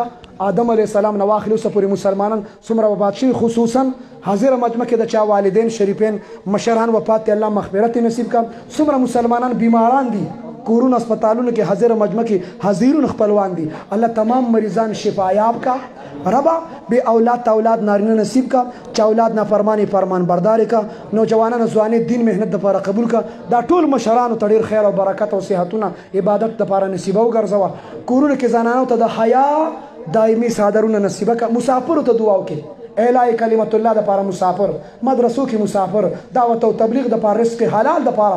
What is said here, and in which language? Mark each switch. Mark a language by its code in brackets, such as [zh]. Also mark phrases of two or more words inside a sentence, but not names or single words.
[ps] آدم علیه السلام نه واخلو اوسه پورې مسلمانان څومره وفات شوي، خصوصا حاضر مجمع کې د چا والدین شریفین مشران وفات دي، الله مغفرت نصیب کا. څومره مسلمانان بیماران دي کورونو اسپتالونو کې حاضر مجمع کې حاضرون خپلوان دي، الله تمام مریضان شفایاب کا. ربا بے اولاد تا اولاد نارینه نصیب کا، چا اولاد نافرمانی فرمان بردار کا، نوجوانان ځواني دین مهنت دپاره قبول کا. دا ټول مشرانو ته ډېر خیر او برکت او صحتونه عبادت دپاره نصیبه وګرځوه. کورونو کې زنانو ته د حیا دایمي څادرونه نصیبه کا. مسافرو ته دعا وکړي، [ar] اعلاء کلمت الله [ps] دپاره مسافر، مدرسو کې مسافر، دعوت او تبلیغ دپاره، رزق حلال دپاره.